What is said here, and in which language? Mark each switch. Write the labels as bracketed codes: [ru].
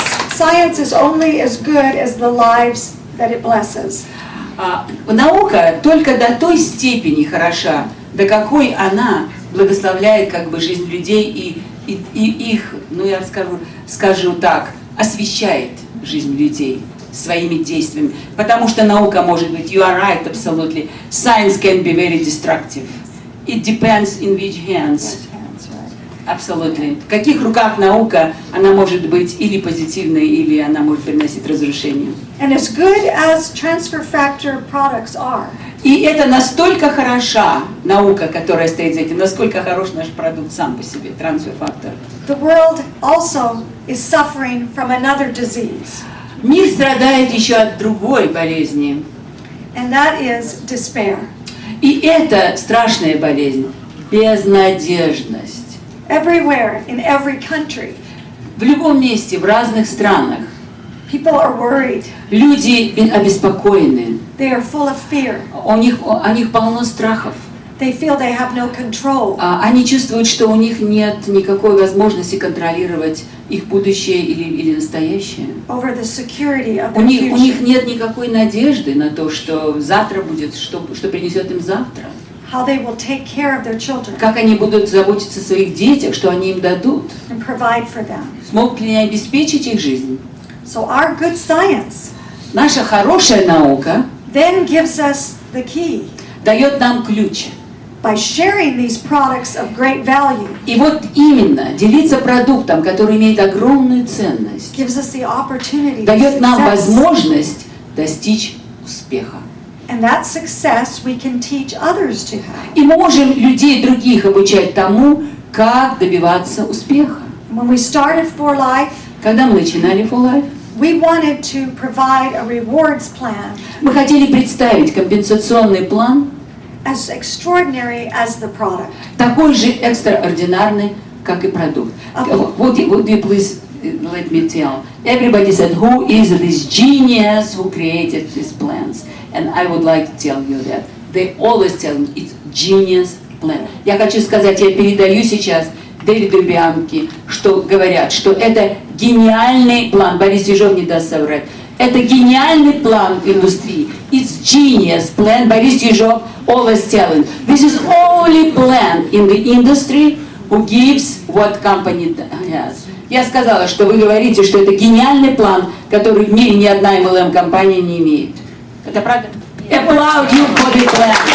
[en] Science is only as good as the lives that it blesses. [ru] Наука только до той степени хороша, до какой она благословляет как бы жизнь людей и их, ну я скажу так, освещает жизнь людей своими действиями. Потому что наука может быть, [en] you are right, absolutely, science can be very destructive. It depends in which hands. [ru] Абсолютно. В каких руках наука, она может быть или позитивной, или она может приносить разрушение. [en] And as good as transfer factor products are, [ru] И это настолько хороша наука, которая стоит за этим, насколько хорош наш продукт сам по себе, трансфер-фактор. [en] the world also is suffering from another disease, [ru] Мир страдает еще от другой болезни. [en] and that is despair. [ru] И это страшная болезнь – безнадежность. [en] Everywhere, in every country, [ru] В любом месте, в разных странах [en] people are worried. [ru] люди обеспокоены, [en] They are full of fear. [ru] у них полно страхов. [en] They feel they have no control [ru] Они чувствуют, что у них нет никакой возможности контролировать их будущее или настоящее. [en] over the security of [ru] У [en] their [ru] них [en] future. [ru] нет никакой надежды на то, что завтра будет, что принесет им завтра. [en] How they will take care of their children [ru] Как они будут заботиться о своих детях, что они им дадут. [en] and provide for them. [ru] Смогут ли они обеспечить их жизнь? [en] So our good science [ru] Наша хорошая наука [en] then gives us the key. [ru] дает нам ключ. [en] By sharing these products of great value, [ru] И вот именно делиться продуктом, который имеет огромную ценность, [en] gives us the opportunity to [ru] дает нам [en] success. [ru] возможность достичь успеха. [en] And that success we can teach others to have. [ru] И мы можем людей других обучать тому, как добиваться успеха. [en] When we started For Life, [ru] Когда мы начинали For Life, [en] we wanted to provide a rewards plan [ru] мы хотели представить компенсационный план, [en] as extraordinary as the product. [ru] такой же экстраординарный, как и продукт. [en] Would you please let me tell? Everybody said, who is this genius who created these plans? And I would like to tell you that. They always tell me it's genius plan. [ru] Я хочу сказать, я передаю сейчас Дэвиду и Бьянке, что говорят, что это гениальный план. Борис Ежов не даст соврать. Это гениальный план в индустрии. [en] It's genius plan. Борис Ежов always telling. This is only plan in the industry who gives what company has. [ru] Я сказала, что вы говорите, что это гениальный план, который в мире ни одна MLM-компания не имеет. Это правда? [en] Applaud you for the plan.